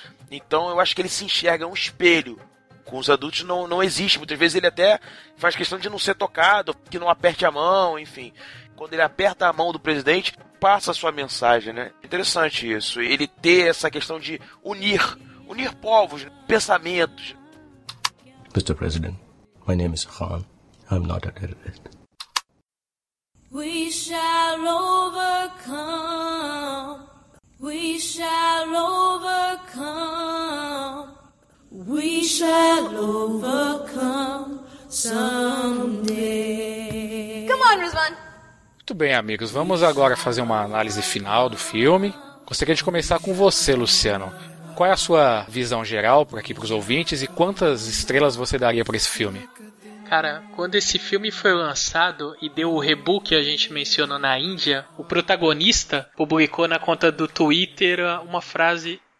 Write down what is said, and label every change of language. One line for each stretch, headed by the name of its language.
Portuguese: Então eu acho que ele se enxerga um espelho. Com os adultos não existe, muitas vezes ele até faz questão de não ser tocado, que não aperte a mão, enfim. Quando ele aperta a mão do presidente, passa a sua mensagem, né? Interessante isso, ele ter essa questão de unir povos, pensamentos.
English: Mr. President, my name is Khan. I'm not a terrorist. We shall overcome. We shall overcome. We shall overcome someday. Come on, Ruzman.
Portuguese: Muito bem, amigos. Vamos agora fazer uma análise final do filme. Gostaria de começar com você, Luciano. Qual é a sua visão geral por aqui para os ouvintes e quantas estrelas você daria para esse filme? Cara, quando esse filme foi lançado e deu o rebu que a gente mencionou na Índia, o protagonista publicou na conta do Twitter uma frase...